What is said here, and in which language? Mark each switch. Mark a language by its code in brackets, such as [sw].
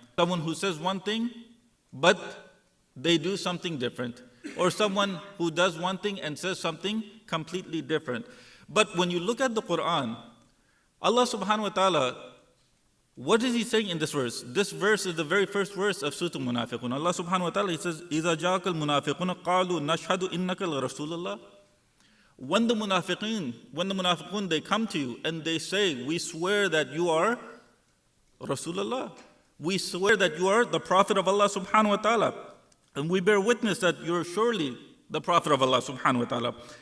[en] Someone who says one thing, but they do something different. Or someone who does one thing and says something completely different. But when you look at the Quran, Allah subhanahu wa ta'ala, what is He saying in this verse? This verse is the very first verse of Surah Munafiqun. [ar] Allah subhanahu wa ta'ala, [en] He says, [ar] إِذَا جَاءَكَ الْمُنَافِقُونَ قَالُوا نَشْهَدُ إِنَّكَ لَرَسُولُ اللَّهِ. [en] When the munafiqun, they come to you and they say, we swear that you are Rasulullah. We swear that you are the Prophet of Allah subhanahu wa ta'ala. And we bear witness that you are surely the Prophet of Allah subhanahu wa ta'ala.